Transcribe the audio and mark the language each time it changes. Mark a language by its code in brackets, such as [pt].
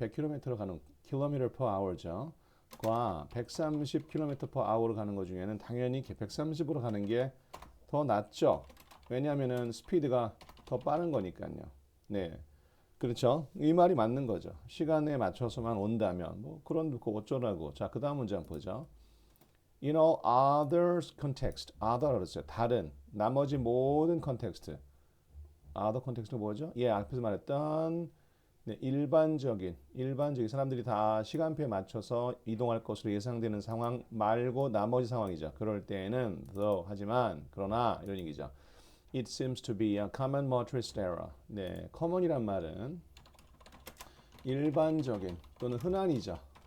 [ko] 100km로 가는 km per hour죠. 과 130km per hour로 가는 것 중에는 당연히 130으로 가는 게 더 낫죠. 왜냐하면은 스피드가 더 빠른 거니까요. 네. 그렇죠. 이 말이 맞는 거죠. 시간에 맞춰서만 온다면 뭐 그런 거 어쩌라고. 자, 그다음 문장 보죠. [en] In all other context, other [ko] 그랬어요. 다른 나머지 모든 컨텍스트. other 컨텍스트는 뭐죠? 예, 앞에서 말했던 네, 일반적인 사람들이 다 시간표에 맞춰서 이동할 것으로 예상되는 상황 말고 나머지 상황이죠. 그럴 때에는 하지만 그러나 이런 얘기죠. [en] It seems to be a common motorist error. [ko] 네, common이란 말은 일반적인 또는 흔한이죠.